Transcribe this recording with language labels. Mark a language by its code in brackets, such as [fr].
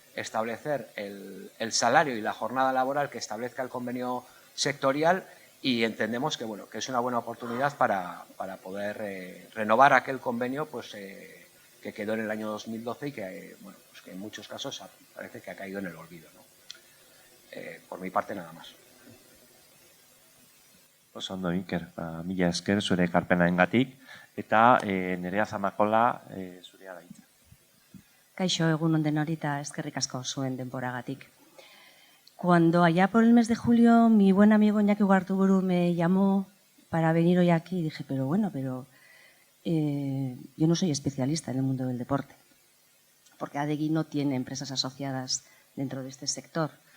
[es] establecer el salario y la jornada laboral que establezca el convenio sectorial, y entendemos que, bueno, que es una buena oportunidad para poder renovar aquel convenio pues, que quedó en el año 2012 y que, bueno, pues que en muchos casos parece que ha caído en el olvido, ¿no? Por mi parte, nada más. [eu] Oso ondo, Iker, mila esker zure ekarpenarengatik eta Nerea Zamakola zurea da hitza. Kaixo, egun on denori eta eskerrik asko zuen denboragatik. [es] Cuando allá por el mes de julio mi buen amigo Iñaki Ugarteburu me llamó para venir hoy aquí, dije, pero bueno, yo no soy especialista en el mundo del deporte, porque Adegi no tiene empresas asociadas dentro de este sector.